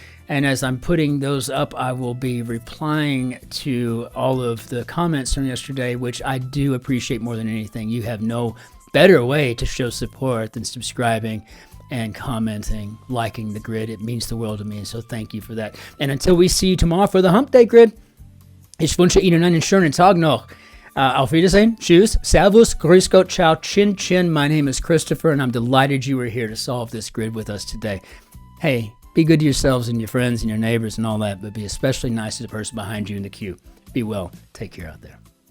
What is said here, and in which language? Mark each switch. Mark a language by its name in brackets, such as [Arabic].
[English] And as I'm putting those up, I will be replying to all of the comments from yesterday, which I do appreciate more than anything. You have no better way to show support than subscribing and commenting, liking the grid. It means the world to me, so thank you for that. And until we see you tomorrow for the Hump Day Grid, [German] ich wünsche Ihnen einen schönen Tag noch. Auf Wiedersehen, tschüss, servus, grüß Gott, [Italian] ciao, Cin-Cin. [English] My name is Christopher, and I'm delighted you were here to solve this grid with us today. Hey, be good to yourselves and your friends and your neighbors and all that, but be especially nice to the person behind you in the queue. Be well. Take care out there.